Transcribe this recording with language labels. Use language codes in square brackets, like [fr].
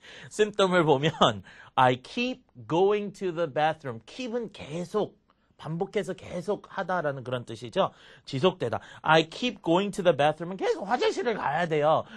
[en] symptom을 [ko] 보면 [en] I keep going to the bathroom. [ko] keep은 계속 반복해서 계속 하다라는 그런 뜻이죠. 지속되다. [en] I keep going to the bathroom [ko] 은 계속 화장실을 가야 돼요.